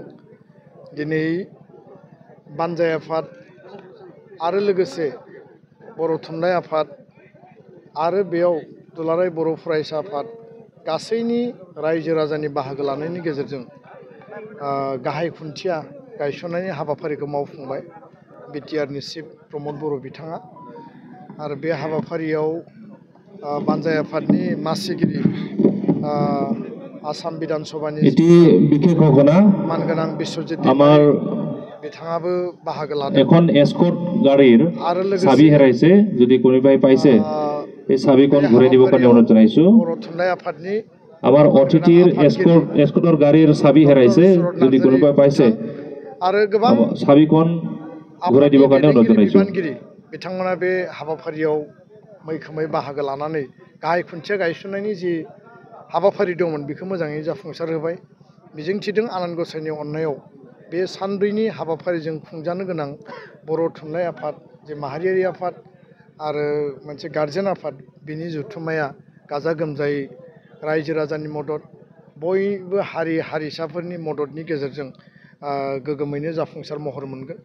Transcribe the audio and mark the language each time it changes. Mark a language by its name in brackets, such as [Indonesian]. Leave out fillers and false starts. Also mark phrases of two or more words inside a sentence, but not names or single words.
[Bodo] दिनै बानजाय आफाद आरो लोगोसे बर' थुनलाइ आफाद आरो बेयाव दुलाराय बर' फरायसा आफाद गासैनि रायजो राजानि बाहागो लानायनि गेजेरजों गाहाय खुन्थिया गायसननायनि हाबाफारिखौ मावफुंबाय बिटिआरनि चिफ प्रमद बर' बिथाङा। आरो बे हाबाफारियाव बानजाय आफादनि मासिगिरि आसाम बिधान सभानि मानगोनां बिश्वजित दैमारि बिथाङाबो बाहागो लादों। [Assamese] এখন এসকৰ্ট গাড়ীৰ চাবি হেৰাইছে, যদি কোনোবাই পাইছে এই চাবিখন ঘূৰাই দিবৰ কাৰণে অনুৰোধ জনাইছো। [Bodo] बर' थुनलाइ आफादनि [Assamese] আমাৰ অতিথিৰ এসকৰ্টৰ গাড়ীৰ চাবি হেৰাইছে, যদি কোনোবাই পাইছে [Bodo] आरो गोबां [Assamese] চাবিখন ঘূৰাই দিবৰ কাৰণে অনুৰোধ জনাইছো। [Bodo] बिथांमोना बे हाबाफारियाव मैखोमै बाहागो लानानै गाहाय खुन्थिया गायसननायनि जि हाबाफारि दंमोन बेखौ मोजाङै जाफुंसार होबाय। मिजिंथिदों आनान गसाइनि अननायाव बे सानब्रैनि हाबाफारिजों खुंजानो गोनां बर' थुनलाइ आफाद, जे माहारियारि आफाद आरो मोनसे गार्जेन आफाद, बिनि जथुम्माया गाजा गोमजायै रायजो राजानि मदद, बयबो हारि हारिसाफोरनि मददनि गेजेरजों गोगोमैनो जाफुंसार महर मोनगोन।